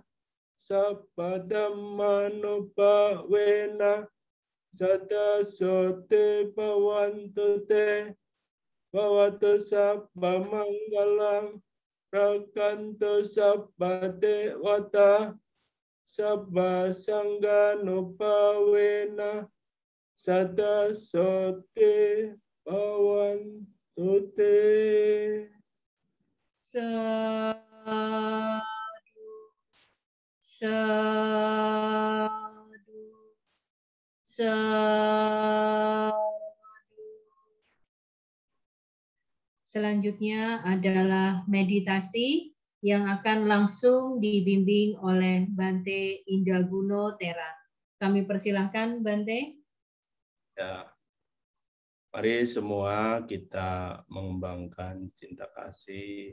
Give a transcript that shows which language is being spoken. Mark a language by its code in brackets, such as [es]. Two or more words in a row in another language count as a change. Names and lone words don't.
[pi] sabba dhammanupawena sada sote bhavantu te bhavatu sabba manggalang rakantu sabba dewata sabba sanghanupawena sada sote bhavantu te. Sadu, sadu, sadu. [id] Selanjutnya adalah meditasi yang akan langsung dibimbing oleh Bante Indaguno Tera. Kami persilahkan Bante. Ya, mari semua kita mengembangkan cinta kasih,